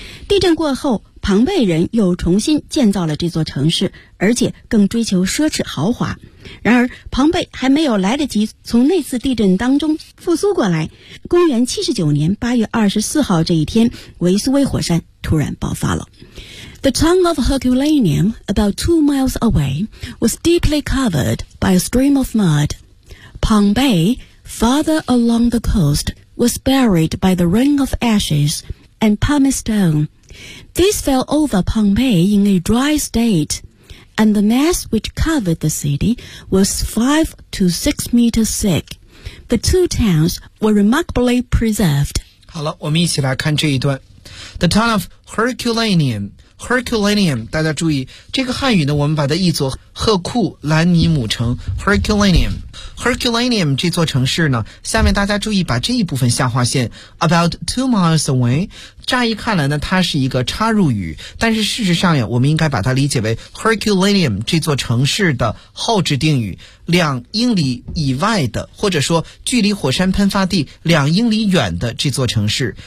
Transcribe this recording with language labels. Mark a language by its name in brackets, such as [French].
[Chinese] 地震过后，庞贝人又重新建造了这座城市，而且更追求奢侈豪华。然而庞贝还没有来得及从那次地震当中复苏过来，公元79年8月24号这一天，维苏威火山突然爆发了。 [English] The town of Herculaneum, about 2 miles away, was deeply covered by a stream of mud. Pompeii, farther along the coast, was buried by the rain of ashes and pumice stoneThis fell over Pompeii in a dry state, and the mass which covered the city was 5 to 6 meters thick. The two towns were remarkably preserved. [Chinese] 好了，我们一起来看这一段。 The town of Herculaneum, Herculaneum, 大家注意，这个汉语呢，我们把它译作赫库兰尼姆城 ,Herculaneum。 Herculaneum 这座城市呢，下面大家注意把这一部分下划线 [English] about 2 miles away， [Chinese] 乍一看来呢它是一个插入语，但是事实上呀，我们应该把它理解为 Herculaneum 这座城市的后置定语，2英里以外的，或者说距离火山喷发地2英里远的这座城市。